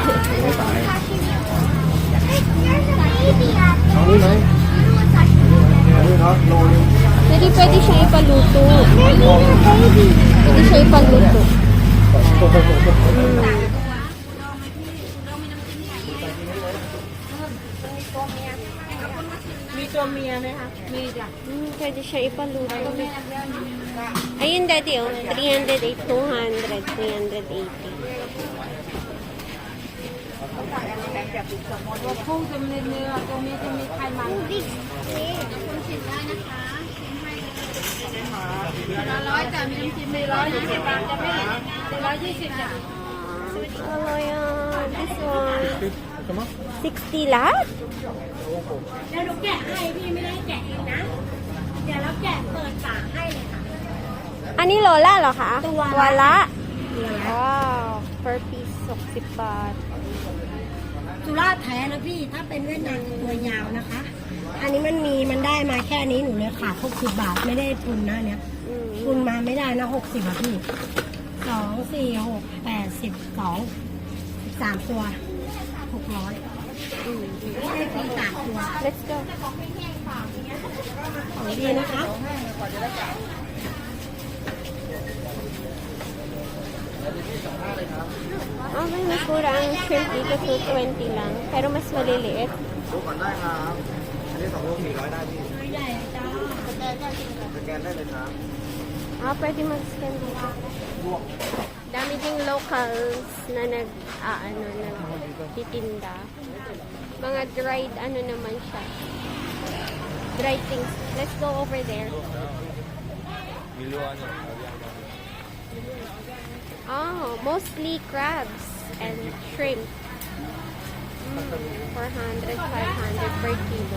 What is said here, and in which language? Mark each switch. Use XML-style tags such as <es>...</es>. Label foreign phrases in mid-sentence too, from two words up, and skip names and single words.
<tl>Jadi pwede siya ipaluto. Pwede siya ipaluto.</tl> <th>มีตัวเมียไหมคะ มีจ้ะ</th> <tl>Pwede siya ipaluto. Ayun, Daddy, oh. 308, 200, 380.</tl> <th>ตัวผู้จะมีเนื้อตัวเมียจะมีไขมัน100จ้ะมีน้ำจิ้มมี120 บาทจะไม่120จ้ะ</th> <tl>Ano yan?</tl> <en>This one. 60 lahat?</en> <th>เดี๋ยวหนูแกะให้พี่ไม่ได้แกะเองนะ เดี๋ยวเราแกะเปิดฝาให้เลยค่ะ อันนี้โลละเหรอคะ ตัวละ ว้าว</th> <en>per piece</en> <th>60 บาท สุราษฎร์แท้นะพี่ ถ้าเป็นเวียดนามตัวยาวนะคะ อันนี้มันได้มาแค่นี้หนูเลยขาด60 บาทไม่ได้ทุนนะเนี่ย อืม ทุนมาไม่ได้นะ60บาทพี่2 4 6 8 12 13ตัว600ไม่ใช่ฟรี3ตัว</th> <en>Let's go.</en> <th>ของดีนะคะ</th> <tl>Okay, mas mura ang shrimp dito, 220 lang. Pero mas maliliit.</tl> <th>ดูก่อนได้ครับ อันนี้2 โล 400 ได้พี่สแกนได้เลยครับ</th> <tl>Ah, pwede mag-scan dito. Dami ding locals na nagtitinda. Mga dried, ano naman siya.</tl> <en>Dried things. Let's go over there. Oh, mostly crabs and shrimp. 400, 500 per kilo.</en>